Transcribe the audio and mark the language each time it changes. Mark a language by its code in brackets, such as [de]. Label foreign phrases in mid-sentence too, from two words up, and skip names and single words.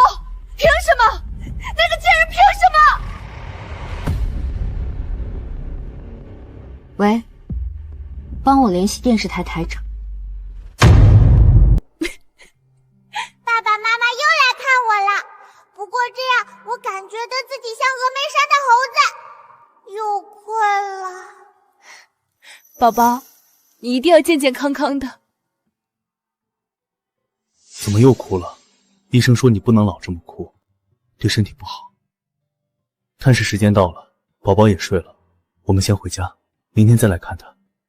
[zh] 憑什麼？那個賤人憑什麼？喂，幫我聯繫電視台台長。爸爸媽媽又來看我了，不過這樣我感覺得自己像峨眉山的猴子，又困了。寶寶，你一定要健健康康的。怎麼又哭了？医生说你不能老这么哭，对身体不好。探视时间到了，宝宝也睡了，我们先回家，明天再来看他。